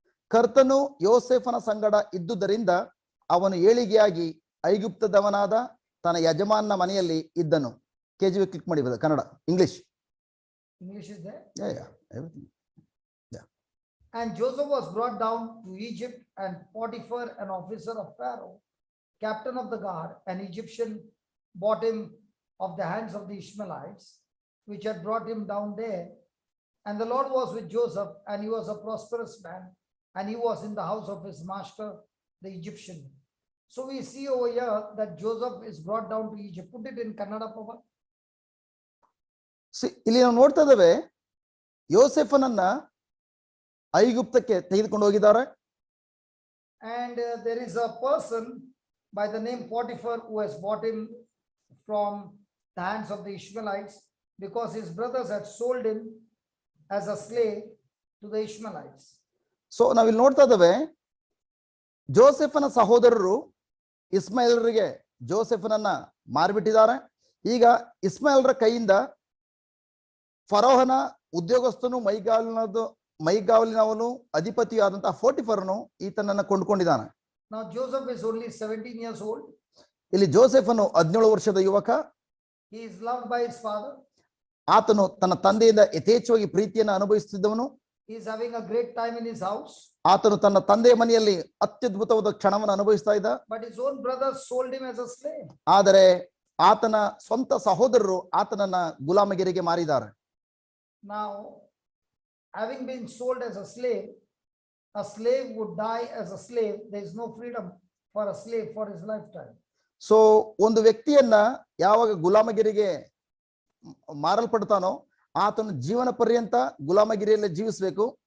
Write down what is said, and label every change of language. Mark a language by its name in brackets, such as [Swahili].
[Kannada] ಕರ್ತನು ಯೋಸೇಫನ ಸಂಗಡ ಇದ್ದುದರಿಂದ ಅವನು ಏಳಿಗೆಯಾಗಿ ಐಗುಪ್ತದವನಾದ ತನ್ನ ಯಜಮಾನನ ಮನೆಯಲ್ಲಿ ಇದ್ದನು. KJV ಕ್ಲಿಕ್ ಮಾಡಿ, Kannada, English [English] is there? Yeah, everything. Yeah. And Joseph was brought down to Egypt, and Potiphar, an officer of Pharaoh, captain of the guard, an Egyptian, bought him of the hands of the Ishmaelites, which had brought him down there. And the Lord was with Joseph, and he was a prosperous man, and he was in the house of his master, the Egyptian. So we see over here that Joseph is brought down to Egypt. Put it in Kannada, Papa. [Kannada] ಇಲ್ಲಿ ನಾವು ನೋಡ್ತಾ ಇದ್ದೇವೆ, ಯೋಸೇಫನನ್ನ ಐಗುಪ್ತಕ್ಕೆ ತೆಗೆದುಕೊಂಡು ಹೋಗಿದ್ದಾರೆ. [English] And there is a person by the name Potiphar who has bought him from the hands of the Ishmaelites, because his brothers had sold him as a slave to the Ishmaelites. [Kannada] So ನಾವಿಲ್ಲಿ ನೋಡ್ತಾ ಇದ್ದೇವೆ, ಜೋಸೆಫನ ಸಹೋದರರು ಇಸ್ಮಾಯಿಲರಿಗೆ ಜೋಸೆಫನನ್ನ ಮಾರಿಬಿಟ್ಟಿದ್ದಾರೆ. ಈಗ ಇಸ್ಮಾಯಿಲರ ಕೈಯಿಂದ ಫರೋಹನ ಉದ್ಯೋಗಸ್ಥನು ಮೈಗಾವಲಿನವನು ಅಧಿಪತಿಯು ಆದಂತಹ ಫೋಟಿಫರನು ಈತನನ್ನ ಕೊಂಡ್ಕೊಂಡಿದ್ದಾನೆ. [English] Now Joseph is only 17 years old. [Kannada] ಇಲ್ಲಿ ಜೋಸೆಫನು 17 ವರ್ಷದ ಯುವಕ. [English] He is loved by his father. [Kannada] ಆತನು ತನ್ನ ತಂದೆಯಿಂದ ಯಥೇಚ್ಛವಾಗಿ ಪ್ರೀತಿಯನ್ನು ಅನುಭವಿಸುತ್ತಿದ್ದವನು. [English] He is having a great time in his house. [Kannada] ಆತನು ತನ್ನ ತಂದೆಯ ಮನೆಯಲ್ಲಿ ಅತ್ಯದ್ಭುತವಾದ ಕ್ಷಣವನ್ನು ಅನುಭವಿಸ್ತಾ ಇದ್ದ. [English] But his own brothers sold him as a slave. [Kannada] ಆದರೆ ಆತನ ಸ್ವಂತ ಸಹೋದರರು ಆತನನ್ನ ಗುಲಾಮಗಿರಿಗೆ ಮಾರಿದ್ದಾರೆ. [English] Now, having been sold as a slave would die as a slave. There is no freedom for a slave for his lifetime. [Kannada] So ಒಂದು ವ್ಯಕ್ತಿಯನ್ನ ಯಾವಾಗ ಗುಲಾಮಗಿರಿಗೆ ಮಾರಲ್ಪಡ್ತಾನೋ ಆತನ ಜೀವನ ಪರ್ಯಂತ ಗುಲಾಮಗಿರಿಯಲ್ಲೇ ಜೀವಿಸಬೇಕು.